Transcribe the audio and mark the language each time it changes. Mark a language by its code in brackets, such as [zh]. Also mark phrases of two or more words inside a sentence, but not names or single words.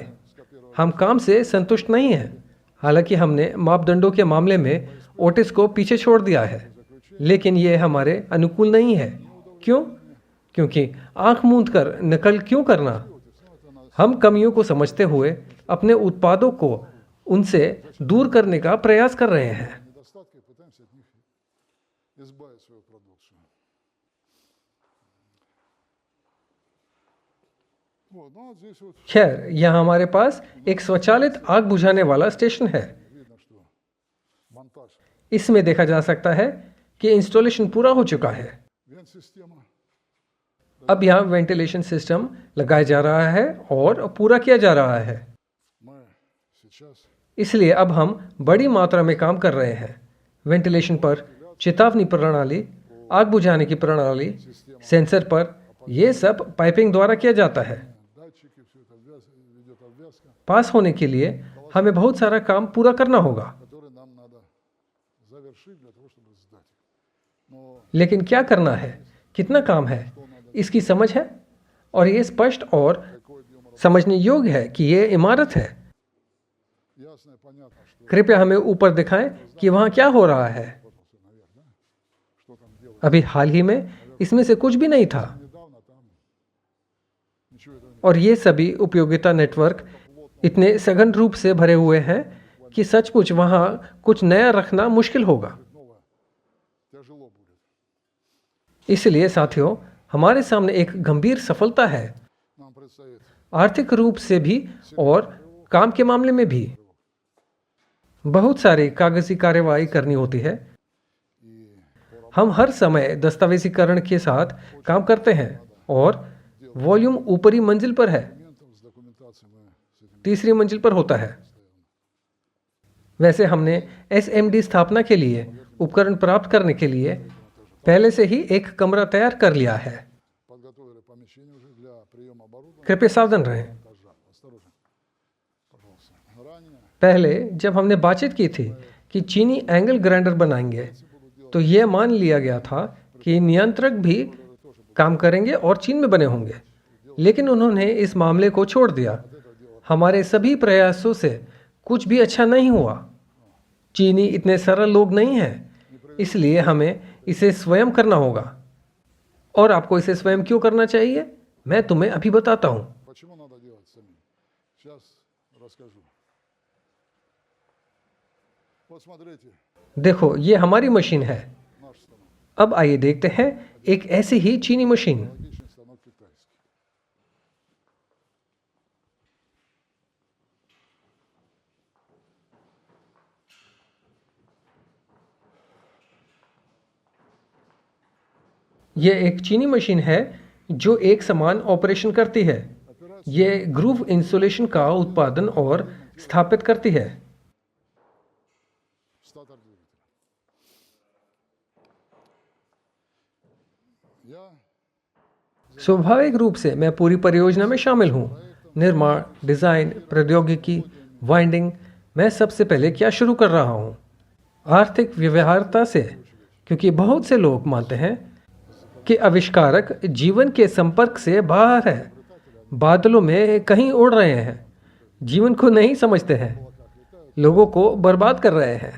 [hi] हम काम से संतुष्ट नहीं हैं, हालांकि हमने मापदंडों के मामले में ओटिस को पीछे छोड़ दिया है, लेकिन यह हमारे अनुकूल नहीं है। क्यों? क्योंकि आंख मूंद कर नकल क्यों करना? हम कमियों को समझते हुए अपने उत्पादों को उनसे दूर करने का प्रयास कर रहे हैं। [ru] недостатки, пытаемся от них избавить свою продукцию. Вот, ну вот здесь вот [hi] खैर, यहाँ हमारे पास एक स्वचालित आग बुझाने वाला स्टेशन है। [ru] видно, что монтаж, [hi] इसमें देखा जा सकता है कि इंस्टॉलेशन पूरा हो चुका है। [ru] вент-система. [hi] अब यहाँ [en] ventilation system [hi] लगाया जा रहा है और पूरा किया जा रहा है। [ru] Мы сейчас [hi] इसलिए अब हम बड़ी मात्रा में काम कर रहे हैं वेंटिलेशन पर, चेतावनी प्रणाली, आग बुझाने की प्रणाली, सेंसर पर। यह सब पाइपिंग द्वारा किया जाता है। [ru] датчики, все это ведет обвязка, [hi] पास होने के लिए हमें बहुत सारा काम पूरा करना होगा, [ru] который нам надо завершить для того, чтобы сдать. Но [hi] लेकिन क्या करना है, कितना काम है, इसकी समझ है और ये स्पष्ट और [ru] какой объем работы? [hi] समझने योग्य है कि ये इमारत है। [ru] Ясно и понятно, что [hi] कृपया हमें ऊपर दिखाएं कि वहाँ क्या हो रहा है। [ru] вот он всё наверх, да? Что там делать? [hi] अभी हाल ही में इसमें से कुछ भी नहीं था [ru] Недавно там ничего этого не [hi] और ये सभी उपयोगिता नेटवर्क इतने सघन रूप से भरे हुए हैं कि सचमुच वहाँ कुछ नया रखना मुश्किल होगा। [ru] новое. Тяжело будет. [hi] इसलिए साथियों, हमारे सामने एक गंभीर सफलता है, [ru] Нам предстоит [hi] आर्थिक रूप से भी और काम के मामले में भी। बहुत सारी कागजी कार्यवाही करनी होती है। [ru] и [hi] हम हर समय दस्तावेजीकरण के साथ काम करते हैं और वॉल्यूम ऊपरी मंजिल पर है, [ru] документов, с документацией мы с этим [hi] तीसरी मंजिल पर होता है। वैसे हमने एसएमडी स्थापना के लिए उपकरण प्राप्त करने के लिए पहले से ही एक कमरा तैयार कर लिया है। [ru] подготовили помещение уже для приема оборудования. [hi] कृपया सावधान रहें। [ru] Монтажа. Осторожно. Пожалуйста. Ранее [hi] पहले जब हमने बातचीत की थी कि चीनी [en] angle grinder [hi] बनाएंगे, तो यह मान लिया गया था कि नियंत्रक भी काम करेंगे और चीन में बने होंगे, लेकिन उन्होंने इस मामले को छोड़ दिया। हमारे सभी प्रयासों से कुछ भी अच्छा नहीं हुआ। चीनी इतने सरल लोग नहीं हैं, इसलिए हमें इसे स्वयं करना होगा। और आपको इसे स्वयं क्यों करना चाहिए, मैं तुम्हें अभी बताता हूँ। [ru] почему надо делать самим? Сейчас расскажу. Вот смотрите, [hi] देखो, ये हमारी मशीन है। [ru] наш станок. [hi] अब आइए देखते हैं एक ऐसी ही चीनी मशीन। [ru] Аналогичный станок китайский. [hi] ये एक चीनी मशीन है जो एक समान ऑपरेशन करती है। ये [en] groove insulation [hi] का उत्पादन और स्थापित करती है। [ru] Статор двигателя. Я [hi] स्वाभाविक रूप से मैं पूरी परियोजना में शामिल हूँ। निर्माण, डिजाइन, प्रौद्योगिकी, वाइंडिंग। मैं सबसे पहले क्या शुरू कर रहा हूँ? आर्थिक व्यवहार्यता से, क्योंकि बहुत से लोग मानते हैं कि आविष्कारक जीवन के संपर्क से बाहर है, बादलों में कहीं उड़ रहे हैं, जीवन को नहीं समझते हैं, लोगों को बर्बाद कर रहे हैं।